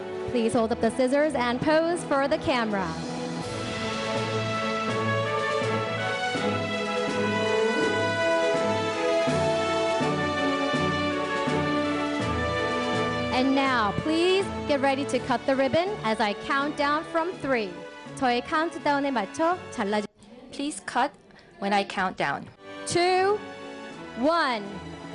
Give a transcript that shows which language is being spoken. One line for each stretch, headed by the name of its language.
English: Please hold up the scissors and pose for the camera. And now, please get ready to cut the ribbon as I count down from 3.
Korean: 저의 카운트다운에 맞춰 잘라주.
English: Please cut when I count down. 2, 1.